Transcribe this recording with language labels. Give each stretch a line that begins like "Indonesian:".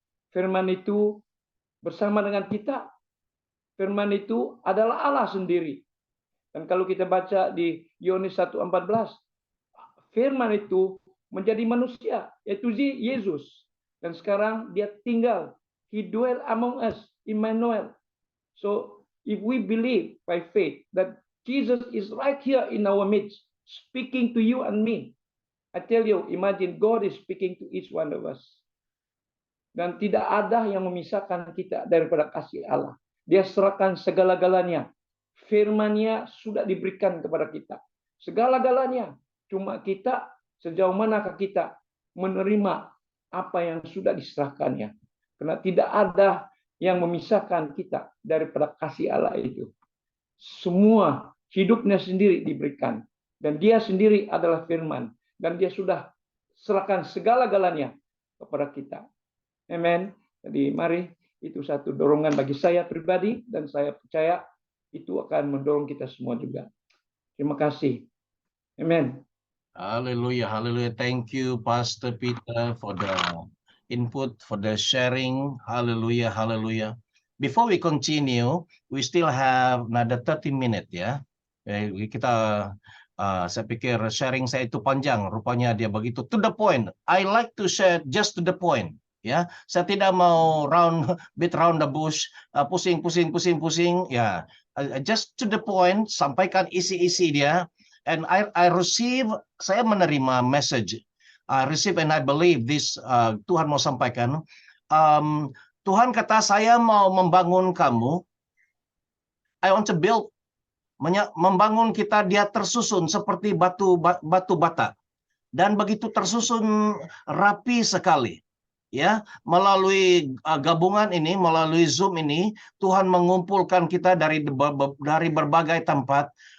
Indonesian: Firman itu bersama dengan kita. Firman itu adalah Allah sendiri. Dan kalau kita baca di Yohanes 1:14, firman itu menjadi manusia, yaitu Yesus. Dan sekarang dia tinggal.
English: He dwell among us, Emmanuel. So, if we believe by faith that Jesus is right here in our midst, speaking to you and me, I tell you, imagine God is speaking to each one of us.
Indonesian: Dan tidak ada yang memisahkan kita daripada kasih Allah. Dia serahkan segala-galanya. Firman-Nya sudah diberikan kepada kita. Segala-galanya. Cuma kita, sejauh manakah kita menerima apa yang sudah diserahkannya. Karena tidak ada yang memisahkan kita daripada kasih Allah itu. Semua hidupnya sendiri diberikan. Dan dia sendiri adalah firman. Dan dia sudah serahkan segala-galanya kepada kita. Amen. Jadi mari, itu satu dorongan bagi saya pribadi, dan saya percaya itu akan mendorong kita semua juga. Terima kasih. Amen. Hallelujah, hallelujah.
English: Thank you, Pastor Peter, for the input, for the sharing. Hallelujah, hallelujah. Before we continue, we still have another 30 minutes ya.
Indonesian: Kita saya pikir sharing saya itu panjang, rupanya dia begitu
English: to the point. I like to share just to the point.
Indonesian: Ya, saya tidak mau
English: beat round the bush,
Indonesian: pusing.
English: Ya, just to the point,
Indonesian: sampaikan isi-isi dia.
English: And I receive,
Indonesian: saya menerima
English: message I receive and I believe this
Indonesian: Tuhan mau sampaikan. Tuhan kata saya mau membangun kamu.
English: I want to build,
Indonesian: membangun kita, dia tersusun seperti batu bata. Dan begitu tersusun rapi sekali. Ya, melalui gabungan ini, melalui Zoom ini, Tuhan mengumpulkan kita dari berbagai tempat.